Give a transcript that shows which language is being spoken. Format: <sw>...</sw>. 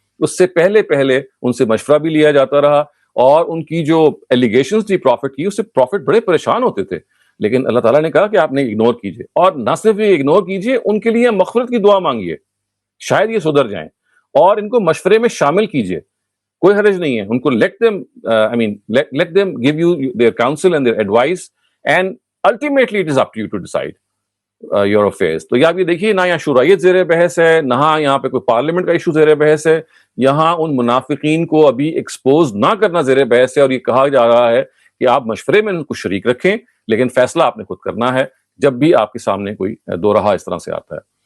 <ur>اس سے پہلے ان سے مشورہ بھی لیا جاتا رہا اور ان کی جو ایلیگیشنز تھی پروفٹ کی، اس سے پروفٹ بڑے پریشان ہوتے تھے. لیکن اللہ تعالیٰ نے کہا کہ آپ نے اگنور کیجئے، اور نہ صرف یہ اگنور کیجئے، ان کے لیے مغفرت کی دعا مانگیے، شاید یہ سدھر جائیں، اور ان کو مشورے میں شامل کیجئے. کوئی حرج نہیں ہے. ان کو</ur> <en>let them give you their counsel and their advice, and ultimately it is up to you to decide your affairs.</en> <ur>تو آپ یہ دیکھیے، نہ یہاں شورائیت زیر بحث ہے، نہ یہاں پہ کوئی پارلیمنٹ کا ایشو زیر بحث ہے. یہاں ان منافقین کو ابھی ایکسپوز نہ کرنا زیر بحث ہے، اور یہ کہا جا رہا ہے کہ آپ مشورے میں ان کو شریک رکھیں، لیکن فیصلہ آپ نے خود کرنا ہے جب بھی آپ کے سامنے کوئی دو رہا اس طرح سے آتا ہے.</ur>